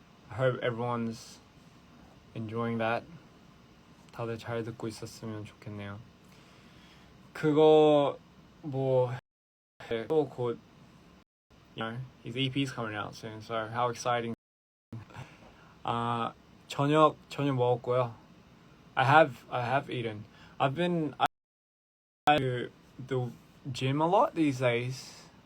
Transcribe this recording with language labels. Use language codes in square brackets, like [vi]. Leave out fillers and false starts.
[en] I hope everyone's enjoying that. [ko] 다들 잘 듣고 있었으면 좋겠네요. 그거 또 곧, [en] his EP's coming out soon, so how exciting. [ko] 저녁 먹었고요. [en] I have eaten. I've been to the gym a lot these days.